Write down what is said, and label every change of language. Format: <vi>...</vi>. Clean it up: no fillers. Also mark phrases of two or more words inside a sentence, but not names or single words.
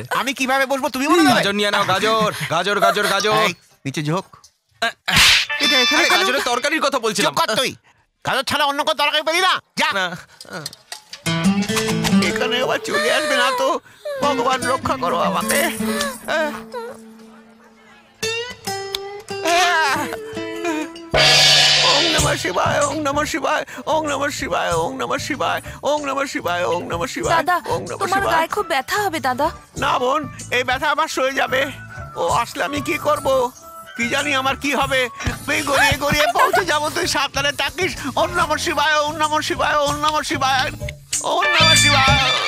<bn>আমি কিভাবে বসবো তুমি বলো? গাজর নিয়ে নাও, গাজর গাজর গাজর গাজর। এই, নিচে ঝোঁক। এটা এখানে আরে কেন? গাজরের তরকারির কথা বলছিলাম। চুপ কর তুই। গাজর ছাড়া অন্য কোনো তরকারি পেলি না? যা। না। এখানে আবার চলে আসবে না তো? ভগবান রক্ষা করো আমাকে।</bn> <sa>ওং নমঃ শিবায়, ওং নমঃ শিবায়, ওং নমঃ শিবায়, ওং নমঃ শিবায়, ওং নমঃ শিবায়, ওং নমঃ শিবায়,</sa> <bn>দাদা,</bn> <sa>ওং নমঃ</sa> <bn>তোমার</bn> <sa>শিবায়।</sa> <bn>গায়ে খুব ব্যথা হবে দাদা। না বোন, এই ব্যথা আমার সয়ে যাবে। ও আসলে আমি কি করব? কি জানি আমার কি হবে। তুই গড়িয়ে গড়িয়ে পৌঁছে যাবো। তুই সাবধানে থাকিস।</bn> <sa>ওম নমঃ শিবায়, ওম নমঃ শিবায়, ওম নমঃ শিবায়, ওম নমঃ শিবায়।</sa>